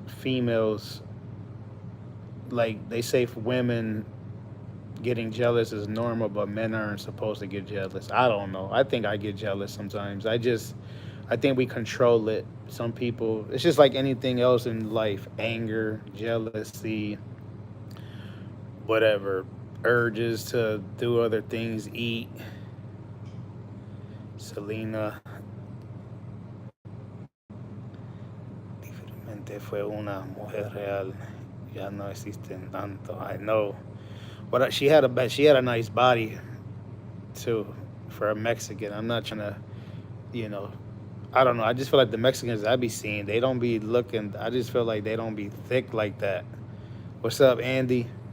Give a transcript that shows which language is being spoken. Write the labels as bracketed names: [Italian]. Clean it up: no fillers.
[English] Females, like they say, for women getting jealous is normal, but men aren't supposed to get jealous. I don't know. I think I get jealous sometimes. I think we control it. Some people, it's just like anything else in life: anger, jealousy, whatever, urges to do other things, eat. [Spanish] Selena difícilmente fue una mujer real. Ya no existen tanto. [English] I know, but she had a nice body too for a Mexican. I'm not trying to, you know, I don't know. I just feel like the Mexicans I be seeing, they don't be looking. I just feel like they don't be thick like that. What's up, Andy?